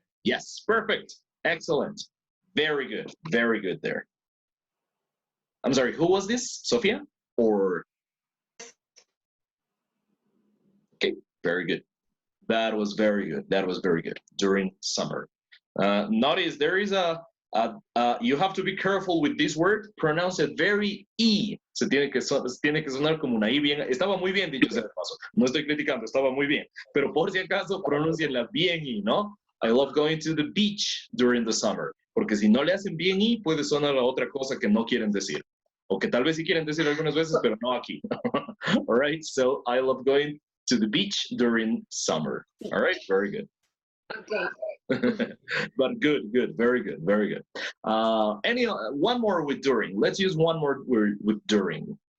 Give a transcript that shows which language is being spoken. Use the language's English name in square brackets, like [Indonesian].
[English] Yes, perfect. Excellent. Very good. Very good there. I'm sorry, who was this? Sophia? Or? Okay, very good. That was very good. That was very good. During summer. Notice there is you have to be careful with this word. Pronounce it very E. [Spanish] Tiene que sonar como una I bien. Estaba muy bien dicho sea de paso. No estoy criticando, estaba muy bien. Pero por si acaso, pronuncienla bien I, ¿no? [English] I love going to the beach during the summer. [Spanish] Porque si no le hacen bien I, puede sonar a otra cosa que no quieren decir. O que tal vez sí quieren decir algunas veces, pero no aquí. [English] All right, so I love going to the beach during summer. All right, very good. Okay. But good, very good, very good. One more with during. Let's use one more word with during.